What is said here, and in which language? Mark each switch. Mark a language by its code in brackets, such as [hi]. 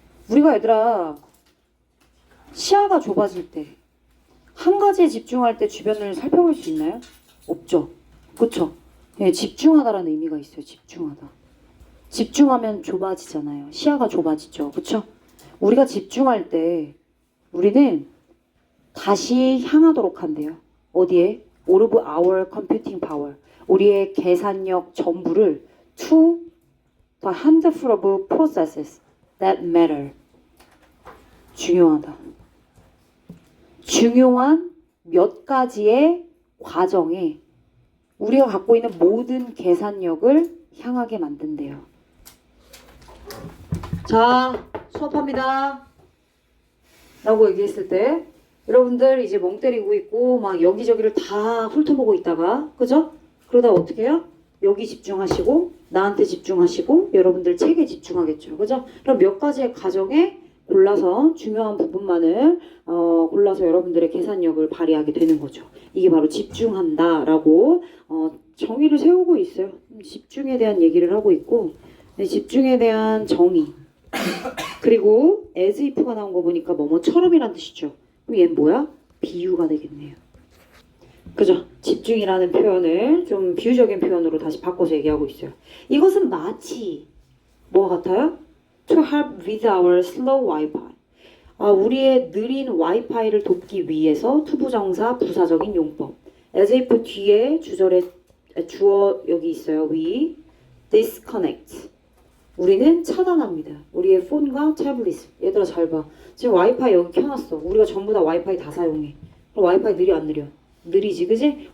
[ko] 우리가 얘들아 시야가 좁아질 때 한 가지에 집중할 때 주변을 살펴볼 수 있나요? 없죠. 그쵸? 예, 집중하다라는 의미가 있어요. 집중하다. 집중하면 좁아지잖아요. 시야가 좁아지죠. 그쵸? 우리가 집중할 때 우리는 다시 향하도록 한대요. 어디에? [en] All of our computing power. [ko] 우리의 계산력 전부를 [en] to the handful of processes that matter. [ko] 중요하다. 중요한 몇 가지의 과정에 우리가 갖고 있는 모든 계산력을 향하게 만든대요. 자, 수업합니다. 라고 얘기했을 때 여러분들 이제 멍 때리고 있고 막 여기저기를 다 훑어보고 있다가 그죠? 그러다 어떻게 해요? 여기 집중하시고 나한테 집중하시고 여러분들 책에 집중하겠죠. 그죠? 그럼 몇 가지의 과정에 골라서 중요한 부분만을 골라서 여러분들의 계산력을 발휘하게 되는 거죠. 이게 바로 집중한다라고 정의를 세우고 있어요. 집중에 대한 얘기를 하고 있고 집중에 대한 정의 그리고 as if가 나온 거 보니까 뭐뭐처럼이란 뜻이죠. 그럼 얘는 뭐야? 비유가 되겠네요. 그죠? 집중이라는 표현을 좀 비유적인 표현으로 다시 바꿔서 얘기하고 있어요. 이것은 마치 뭐와 같아요? [en] To help with our slow Wi-Fi. [ko] 우리의 느린 와이파이를 돕기 위해서 투부정사 부사적인 용법. as if 뒤에 주절에 주어 여기 있어요. [en] We disconnect. [ko] 우리는 차단합니다. 우리의 폰과 태블릿. 얘들아 잘 봐. 지금 와이파이 여기 켜놨어. 우리가 전부 다 와이파이 다 사용해. 그럼 와이파이 느려 안 느려? 느리지, 그지?